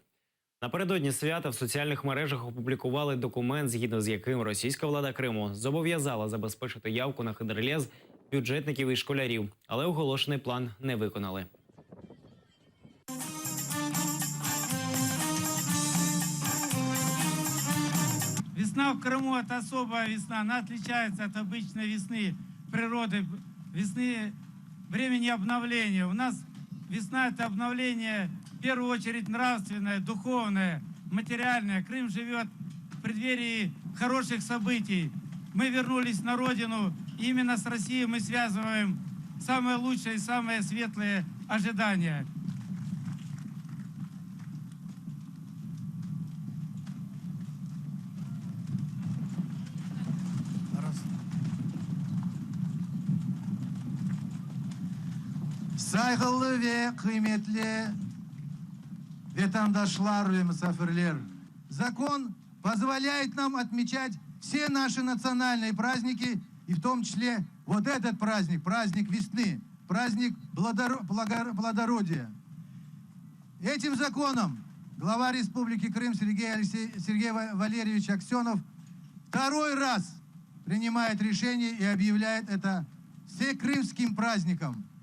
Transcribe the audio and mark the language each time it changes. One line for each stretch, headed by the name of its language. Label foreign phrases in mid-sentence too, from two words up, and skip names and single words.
Ukrainian: Напередодні свята в соціальних мережах опублікували документ, згідно з яким російська влада Криму зобов'язала забезпечити явку на Хидерлез бюджетників і школярів, але оголошений план не виконали.
Russian: Весна в Крыму – это особая весна. Она отличается от обычной весны природы, весны времени обновления. У нас весна – это обновление, в первую очередь, нравственное, духовное, материальное. Крым живет в преддверии хороших событий. Мы вернулись на родину, и именно с Россией мы связываем самые лучшие и самые светлые ожидания.
Crimean Tatar: Saygılı ve kıymetli vatandaşlar ve misafirler,
Russian: закон позволяет нам отмечать все наши национальные праздники, и в том числе вот этот праздник, праздник весны, праздник плодородия. Этим законом глава Республики Крым Сергей Валерьевич Аксенов второй раз принимает решение и объявляет это всекрымским праздником.